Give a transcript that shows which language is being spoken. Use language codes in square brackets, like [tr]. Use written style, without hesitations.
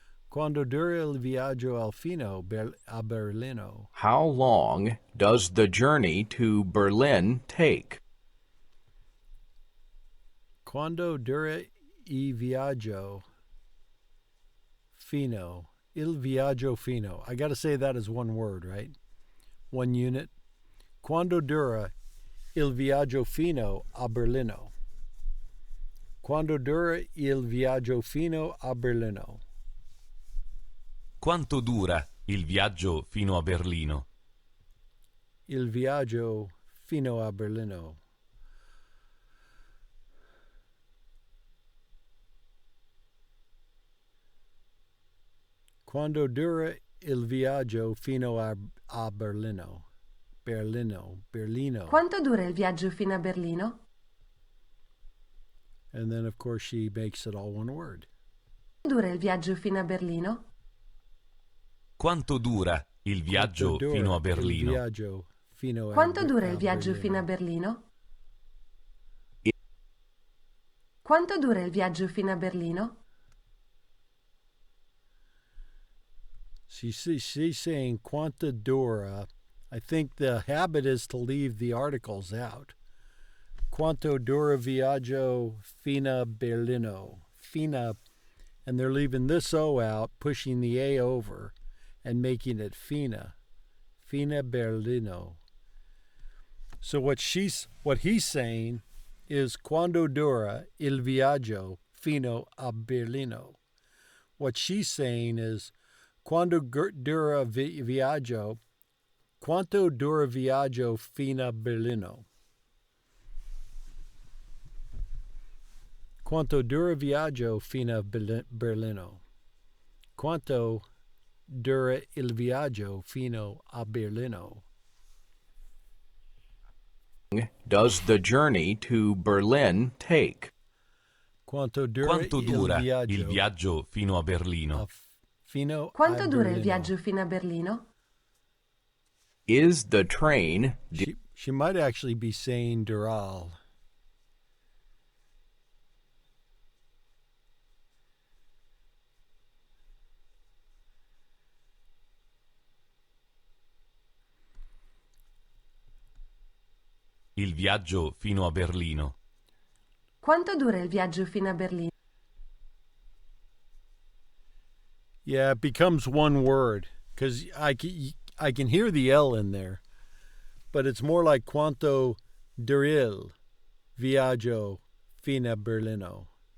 [it] Quando dura il viaggio a Berlino? [en] How long does the journey to Berlin take? [it] Quando dura il viaggio fino? Il viaggio fino. [en] I got to say that as one word, right? One unit. [it] Quando dura il viaggio fino a Berlino? Quando dura il viaggio fino a Berlino? Quanto dura il viaggio fino a Berlino? Il viaggio fino a Berlino. Quando dura il viaggio fino a Berlino? Berlino. Quanto dura il viaggio fino a Berlino? [en] And then, of course, she makes it all one word. [it] Quanto dura il viaggio fino a Berlino? Quanto dura il viaggio Quanto dura fino a il Berlino? viaggio fino a Quanto dura il viaggio Berlino? fino a Berlino? Quanto dura il viaggio fino a Berlino? [en] She's saying quanta dura. I think the habit is to leave the articles out. [it] Quanto dura viaggio fino a Berlino? [en] Fina, and they're leaving this O out, pushing the A over, and making it fina. Fina Berlino. So what he's saying is [it] quando dura il viaggio fino a Berlino. [en] What she's saying is [it] quando dura viaggio, quanto dura viaggio fino a Berlino? Quanto dura viaggio fino a Berlino? Quanto dura il viaggio fino a Berlino? [en] Does the journey to Berlin take? [it] Quanto dura Quanto dura il il viaggio fino a Berlino? fino Quanto a dura il Berlino? viaggio fino a Berlino? [en] Is the train She might actually be saying dural. [it] Il viaggio fino a Berlino? Quanto dura il viaggio fino a Berlino? [en] Yeah, it becomes one word because I can hear the L in there, but it's more like [it] quanto duril viaggio fino a Berlino.